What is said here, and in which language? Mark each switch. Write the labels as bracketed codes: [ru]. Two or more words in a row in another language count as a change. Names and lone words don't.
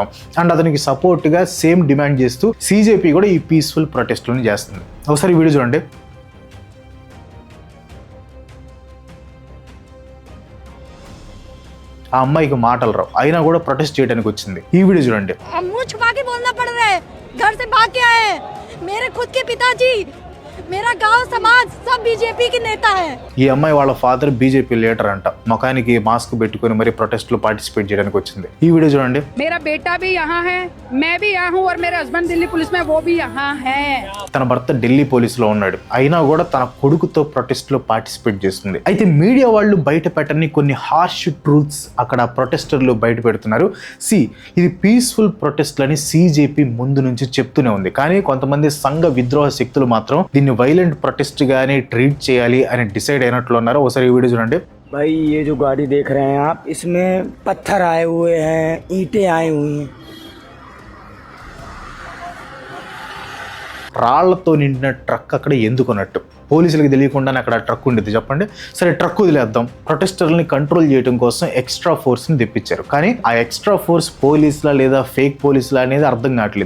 [te] అండ్ అతనికి సపోర్ట్గా [en] same demand [te] చేస్తూ సిజేపీ కూడా ఈ [en] peaceful protests [te] చేస్తుంది. ఒకసారి వీడియో చూడండి. ఆ అమ్మాయికి మాటలు రావు, అయినా కూడా ప్రొటెస్ట్ చేయడానికి వచ్చింది. ఈ వీడియో చూడండి. [hi] मुंह छुपा के बोलना पड़ रहा है, घर से भाग के आए हैं, मेरे खुद के पिताजी, मेरा गांव समाज सब बीजेपी की नेता है। [te] ఈ అమ్మాయి వాళ్ళ [en] father BJP leader [te] అంట, ముఖానికి మాస్క్ పెట్టుకుని మరి ప్రొటెస్ట్ లో పార్టిసిపేట్ చేయడానికి వచ్చింది. ఈ వీడియో చూడండి. [hi] मेरा बेटा भी यहाँ है, मैं भी यहाँ हूँ और मेरे हस्बैंड दिल्ली पुलिस में, वो भी यहाँ है. [te] తన భర్త ఢిల్లీ పోలీసులో ఉన్నాడు, అయినా కూడా తన కొడుకుతో ప్రొటెస్ట్ లో పార్టిసిపేట్ చేస్తుంది. అయితే మీడియా వాళ్ళు బయట పెట్టని కొన్ని [en] harsh truths [te] అక్కడ ప్రొటెస్టర్లు బయట పెడుతున్నారు. ఇది [en] peaceful protest [te] లని సిజేపీ ముందు నుంచి చెప్తూనే ఉంది, కానీ కొంతమంది సంఘ విద్రోహ శక్తులు మాత్రం దీన్ని [en] violent protest [te] గానే ట్రీట్ చేయాలి అని డిసైడ్ అయినట్లు ఉన్నారు. ఒకసారి ఈ వీడియో చూడండి. [hi] भाई ये जो गाड़ी देख रहे हैं आप, इसमें पत्थर आए हुए हैं, ईंटें आई हुई हैं. [te] రాళ్లతో నిండిన ట్రక్ అక్కడ ఎందుకున్నట్టు పోలీసులకు తెలియకుండానే అక్కడ ట్రక్ ఉండేది చెప్పండి. సరే ట్రక్ వదిలేద్దాం, ప్రొటెస్టర్లని కంట్రోల్ చేయడం కోసం [en] extra force [te] తెప్పించారు. కానీ ఆ [en] extra force [te] పోలీసులా లేదా ఫేక్ పోలీసులా అనేది అర్థం కావట్లేదు.